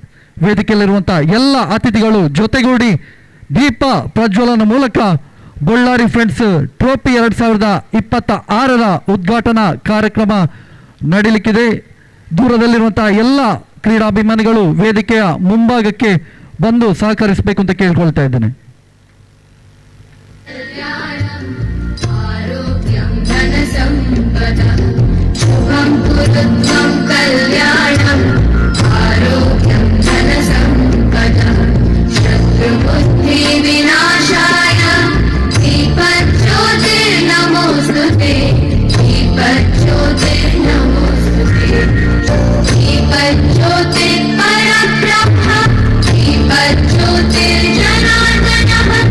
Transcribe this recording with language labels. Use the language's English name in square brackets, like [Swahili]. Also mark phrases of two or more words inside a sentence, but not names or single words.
[Kannada] ವೇದಿಕೆಯಲ್ಲಿರುವಂತಹ ಎಲ್ಲ ಅತಿಥಿಗಳು ಜೊತೆಗೂಡಿ ದೀಪ ಪ್ರಜ್ವಲನ ಮೂಲಕ ಬಳ್ಳಾರಿ ಫ್ರೆಂಡ್ಸ್ ಟ್ರೋಫಿ 2026ರ ಉದ್ಘಾಟನಾ ಕಾರ್ಯಕ್ರಮ ನಡೀಲಿಕ್ಕಿದೆ. ದೂರದಲ್ಲಿರುವಂತಹ ಎಲ್ಲ ಕ್ರೀಡಾಭಿಮಾನಿಗಳು ವೇದಿಕೆಯ ಮುಂಭಾಗಕ್ಕೆ ಬಂದು ಸಹಕರಿಸಬೇಕು ಅಂತ ಕೇಳ್ಕೊಳ್ತಾ ಇದ್ದೇನೆ. [Sanskrit] ಆರೋಗ್ಯಂ ಧನ ಸಂಪದ ಶುಭಂ गुरुत्वं कल्याणम् आरोग्यं धनसम्पदः शत्रुबुद्धिविनाशाय दीपज्योतिर्नमोऽस्तुते दीपज्योतिर्नमोऽस्तुते दीपज्योतिर्परब्रह्म दीपज्योतिर्जनार्दनः